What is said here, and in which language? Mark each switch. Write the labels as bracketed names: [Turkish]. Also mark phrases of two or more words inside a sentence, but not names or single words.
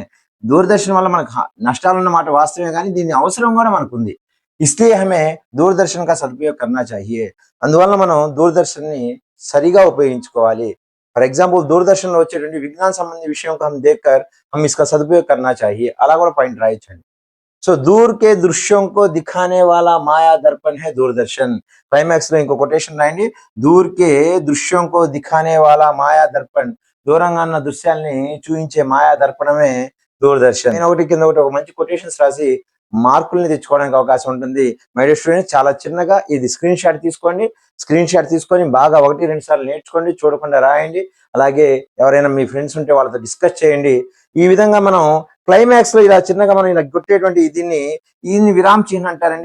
[Telugu] దూరదర్శన్ వల్ల మనకు నష్టాలున్న మాట వాస్తవమే కానీ దీని అవసరం కూడా మనకుంది. [Hindi] इसलिए हमें दूरदर्शन का सदुपयोग करना चाहिए. [Telugu] అందువల్ల మనం దూరదర్శన్‌ని సరిగా ఉపయోగించుకోవాలి. [English] for example [Telugu] దూరదర్శన్‌లో వచ్చేటువంటి విజ్ఞాన సంబంధి విషయం [Hindi] को हम देखकर हम इसका सदुपयोग करना चाहिए. [Telugu] అలా కూడా పాయింట్ రాయొచ్చండి. [Hindi] సో दूर के दृश्यों को दिखाने वाला माया दर्पण है दूरदर्शन. [Telugu] క్లైమాక్స్ లో ఇంకో కొటేషన్ రాయండి. [Hindi] दूर के दृश्यों को दिखाने वाला माया दर्पण. [Telugu] దూరంగా ఉన్న దృశ్యాల్ని చూయించే మాయా దర్పణమే దూరదర్శన్. నేను ఒకటి కింద ఒకటి ఒక మంచి కొటేషన్స్ రాసి మార్కుల్ని తెచ్చుకోవడానికి అవకాశం ఉంటుంది. [English] my dear students, [Telugu] చాలా చిన్నగా ఇది [English] screen shot [Telugu] తీసుకోండి. [English] screen shot [Telugu] తీసుకొని బాగా 1-2 సార్లు నేర్చుకోండి, చూడకుండా రాయండి. అలాగే ఎవరైనా మీ ఫ్రెండ్స్ ఉంటే వాళ్ళతో డిస్కస్ చేయండి. ఈ విధంగా మనం క్లైమాక్స్ లో ఇలా చిన్నగా మనం ఇలా కొట్టేటువంటి దీన్ని విరామ చిహ్నం అంటారండి.